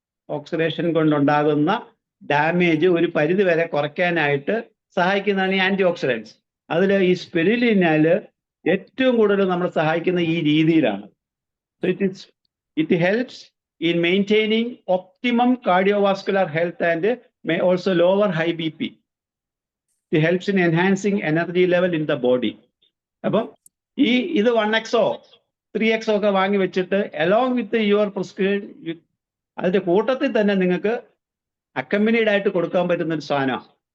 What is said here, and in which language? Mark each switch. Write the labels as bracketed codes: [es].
[ml] Oxidation കൊണ്ടുണ്ടാകുന്ന damage ഒരു പരിധി വരെ കുറയ്ക്കാനായിട്ട് സഹായിക്കുന്നതാണ് ഈ ആന്റി ഓക്സിഡൻസ്. അതിൽ ഈ സ്പിരുലിനയില് ഏറ്റവും കൂടുതൽ നമ്മൾ സഹായിക്കുന്ന ഈ രീതിയിലാണ്. [en] It helps in maintaining optimum cardiovascular health and may also lower high BP. It helps in enhancing energy level in the body. [ml] അപ്പം ഇത് 1x-ഓ 3x-ഓ ഒക്കെ വാങ്ങി വെച്ചിട്ട് [en] along with your prescription, [ml] അതിന്റെ കൂട്ടത്തിൽ തന്നെ നിങ്ങൾക്ക് അക്കമ്പനീഡ് ആയിട്ട് കൊടുക്കാൻ പറ്റുന്ന ഒരു സാധനമാണ്.